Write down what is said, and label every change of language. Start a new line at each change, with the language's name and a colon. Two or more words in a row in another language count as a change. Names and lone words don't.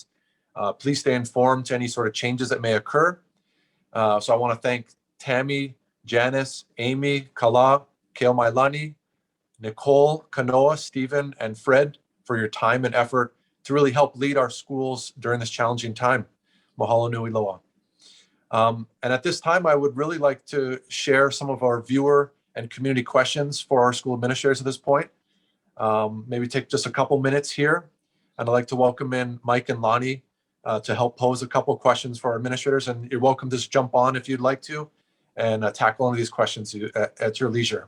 English: Please stay informed to any sort of changes that may occur. So I want to thank Tammie, Janice, Amy, Kala, Keomailani, Nicole, Kanoa, Stephen, and Fred for your time and effort to really help lead our schools during this challenging time.
Hawaiian: Mahalo nui loa.
English: And at this time, I would really like to share some of our viewer and community questions for our school administrators at this point. Maybe take just a couple minutes here. And I'd like to welcome in Mike and Lonnie to help pose a couple questions for our administrators. And you're welcome to just jump on if you'd like to. and tackle one of these questions at your leisure.